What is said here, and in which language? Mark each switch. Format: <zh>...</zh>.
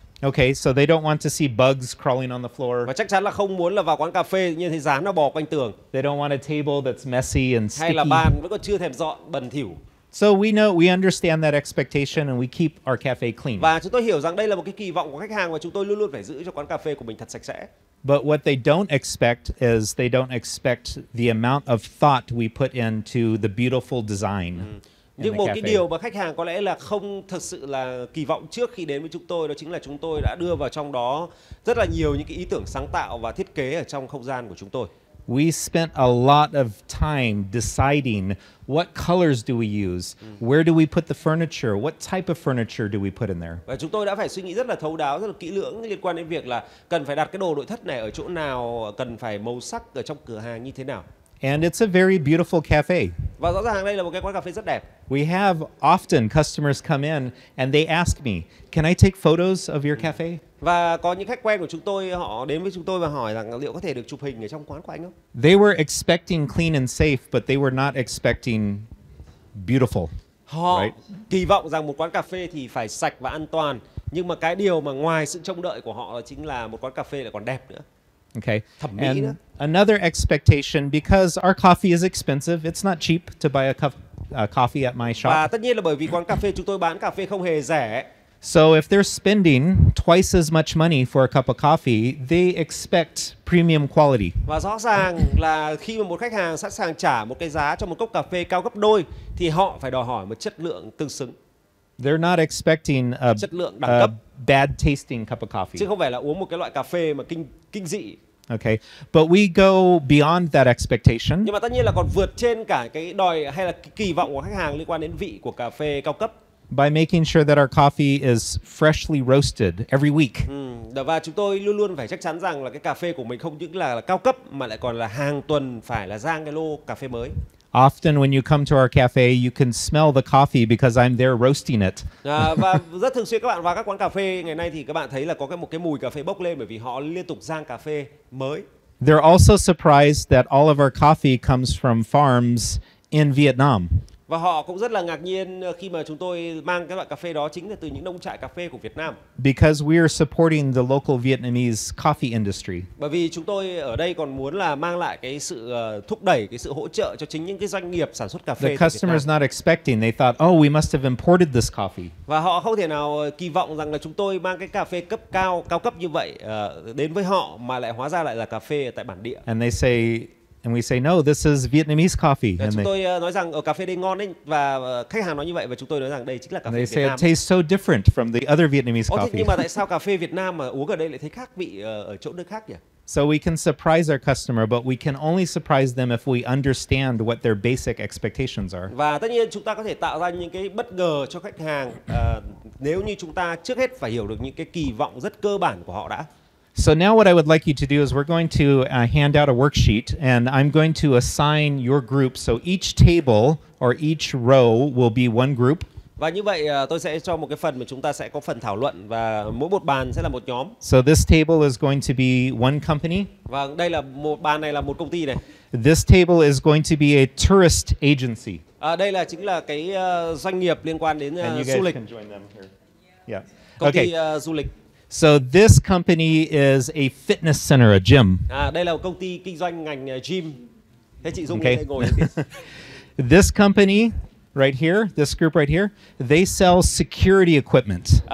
<en>Okay, so they don't want to see bugs crawling on the floor.</en> <vi>Và chắc chắn là không muốn là vào quán cà phê như thấy rán nó bò quanh tường.</vi> <en>They don't want a table that's messy and</en> <vi>Hay là</vi> <en>sticky.</en> <vi>bàn vẫn còn chưa thèm dọn, bẩn thỉu.</vi> <en>So we understand that expectation and we keep our cafe clean.</en> <vi>Và chúng tôi hiểu rằng đây là một cái kỳ vọng của khách hàng và chúng tôi luôn luôn phải giữ cho quán cà phê của mình thật sạch sẽ.</vi> <en>But what they don't expect is they don't expect the amount of thought we put into the beautiful design.</en> <vi>Nhưng một cái điều mà khách hàng có lẽ là không thực sự là kỳ vọng trước khi đến với chúng tôi, đó chính là chúng tôi đã đưa vào trong đó rất là nhiều những cái ý tưởng sáng tạo và thiết kế ở trong không gian của chúng tôi.</vi> <en>We spent a lot of time deciding what colors do we use, where do we put the furniture, what type of furniture do we put in there.</en> <vi>Và chúng tôi đã phải suy nghĩ rất là thấu đáo, rất là kỹ lưỡng liên quan đến việc là cần phải đặt cái đồ nội thất này ở chỗ nào, cần phải màu sắc ở trong cửa hàng như thế nào.</vi> <en>And it's a very beautiful cafe.</en> <vi>Và rõ ràng đây là một cái quán cà phê rất đẹp.</vi> <en>We have often customers come in and they ask me, can I take photos of your cafe?</en> <vi>Và có những khách quen của chúng tôi, họ đến với chúng tôi và hỏi rằng liệu có thể được chụp hình ở trong quán của anh không?</vi> <en>They were expecting clean and safe, but they were not expecting beautiful.</en> <vi>Họ kỳ vọng rằng một quán cà phê thì phải sạch và an toàn, nhưng mà cái điều mà ngoài sự trông đợi của họ chính là một quán cà phê lại còn đẹp nữa.</vi> <en>Okay.</en> <vi>Thẩm mỹ</vi> <en>And</en> <vi>nữa.</vi> <en>another expectation, because our coffee is expensive, it's not cheap to buy a cup coffee at my shop.</en> <vi>Và tất nhiên là bởi vì quán cà phê chúng tôi bán cà phê không hề rẻ.</vi> <en>So if they're spending twice as much money for a cup of coffee, they expect premium quality.</en> <vi>Và rõ ràng là khi mà một khách hàng sẵn sàng trả một cái giá cho một cốc cà phê cao gấp đôi thì họ phải đòi hỏi một chất lượng tương xứng.</vi> <en>They're not expecting a</en> <vi>Chất lượng đẳng cấp,</vi> <en>bad tasting cup of coffee.</en> <vi>chứ không phải là uống một cái loại cà phê mà kinh dị.</vi> <en>Okay, but we go beyond that expectation.</en> <vi>Nhưng mà tất nhiên là còn vượt trên cả cái đòi hay là cái kỳ vọng của khách hàng liên quan đến vị của cà phê cao cấp.</vi> <en>By making sure that our coffee is freshly roasted every week.</en> <vi>Và chúng tôi luôn luôn phải chắc chắn rằng là cái cà phê của mình không những là cao cấp mà lại còn là hàng tuần phải là rang cái lô cà phê mới.</vi> <en>Often when you come to our cafe, you can smell the coffee because I'm there roasting it.</en> <vi>Và rất thường xuyên các bạn vào các quán cà phê ngày nay thì các bạn thấy là có một cái mùi cà phê bốc lên bởi vì họ liên tục rang cà phê mới.</vi> <en>They're also surprised that all of our coffee comes from farms in Vietnam.</en> <vi>Và họ cũng rất là ngạc nhiên khi mà chúng tôi mang cái loại cà phê đó chính là từ những nông trại cà phê của Việt Nam.</vi> <en>Because we are supporting the local Vietnamese coffee industry.</en> <vi>Bởi vì chúng tôi ở đây còn muốn là mang lại cái sự thúc đẩy, cái sự hỗ trợ cho chính những cái doanh nghiệp sản xuất cà phê.</vi> <en>The customer's not expecting. They thought, oh, we must have imported this coffee.</en> <vi>Và họ không thể nào kỳ vọng rằng là chúng tôi mang cái cà phê cao cấp như vậy đến với họ mà lại hóa ra lại là cà phê tại bản địa.</vi> <en>And they say, and we say, no, this is Vietnamese coffee.</en> <vi>Chúng tôi nói rằng ở cà phê đây ngon đấy, và khách hàng nói như vậy và chúng tôi nói rằng đây chính là cà phê</vi> <en>they</en> <vi>Việt</vi> <en>say</en> <vi>Nam.</vi> <en>it tastes so different from the other Vietnamese coffee.</en> <vi>Nhưng mà tại sao cà phê Việt Nam mà uống ở đây lại thấy khác vị ở chỗ nước khác nhỉ?</vi> <en>So we can surprise our customer, but we can only surprise them if we understand what their basic expectations are.</en> <vi>Và tất nhiên chúng ta có thể tạo ra những cái bất ngờ cho khách hàng nếu như chúng ta trước hết phải hiểu được những cái kỳ vọng rất cơ bản của họ đã.</vi> <en>So now what I would like you to do is we're going to hand out a worksheet, and I'm going to assign your group. So each table or each row will be one group.</en> <vi>Và như vậy tôi sẽ cho một cái phần mà chúng ta sẽ có phần thảo luận và mỗi một bàn sẽ là một nhóm.</vi> <en>So this table is going to be one company.</en> <vi>Và đây là một bàn này là một công ty này.</vi> <en>This table is going to be a tourist agency.</en> <vi>Đây là chính là cái doanh nghiệp liên quan đến du lịch.</vi> <en>Can join them here. Yeah.</en> <vi>Công ty du lịch.</vi> <en>So this company is a fitness center, a gym.</en> <vi>Đây là một công ty kinh doanh ngành gym. Thế chị Dung lên đây ngồi.</vi> <en>This company right here, this group right here, they sell security equipment.</en>